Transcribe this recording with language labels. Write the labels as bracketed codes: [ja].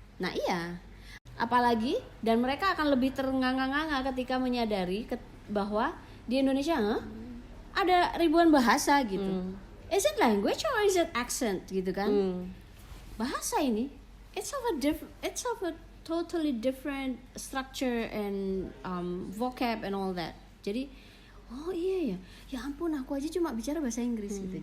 [id] Nah iya, apalagi dan mereka akan lebih ternganga-nganga ketika menyadari bahwa di Indonesia ada ribuan bahasa gitu. [en] Is it language or is it accent [id] gitu kan? Bahasa ini, [en] it's of a totally different structure and vocab and all that. [id] Jadi, oh iya ya ampun aku aja cuma bicara bahasa Inggris gitu.